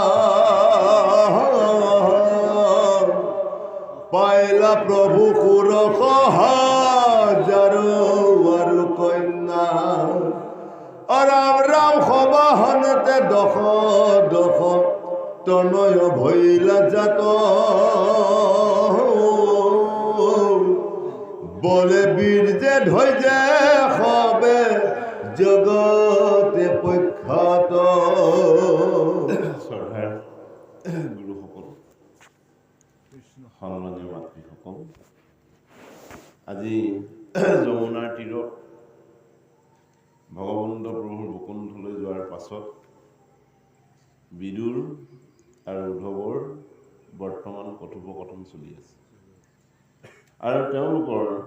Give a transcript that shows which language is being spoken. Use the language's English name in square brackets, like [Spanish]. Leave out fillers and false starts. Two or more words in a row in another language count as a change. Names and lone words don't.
[Assamese] পাইলা প্রভু সুর হাজার আৰু কন্যা রাম রাম সবাহনতে দশ দশ তনয় ভৈলা জাত বলে বীর্যে ধৈর্যে হবে জগতে প্রখ্যাত। গুৰুসকল, সন্মানীয় মাতৃসকল, আজি যমুনাৰ তীৰত ভগৱন্ত প্ৰভুৰ বৈকুণ্ঠলৈ যোৱাৰ পাছত বিদুৰ আৰু উদ্ধৱৰ বৰ্তমান কথোপকথন চলি আছে আৰু তেওঁলোকৰ